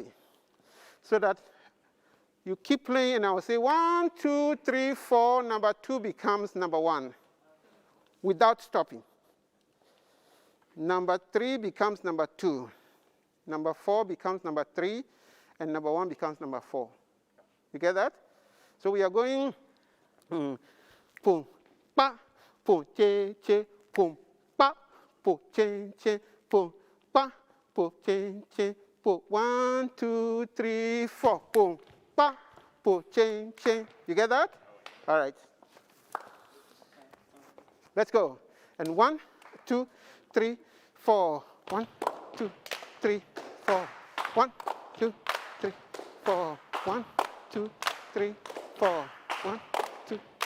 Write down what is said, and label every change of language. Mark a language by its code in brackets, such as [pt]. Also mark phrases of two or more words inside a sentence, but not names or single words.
[en] So that you keep playing, and I will say 1, 2, 3, 4. Number 2 becomes number 1 without stopping. Number 3 becomes number 2. Number 4 becomes number 3, and number 1 becomes number 4. You get that? So we are going pum pa pum che che pum pa pum che che pum pa pum che che pum 1, 2, 3, 4 pum pa pum che che. You get that? All right. Let's go. And 1, 2, 3, 4. 1, 2, 3, 4. 1, 2, 3, 4. 1, 2, 3, 4. 1, 2.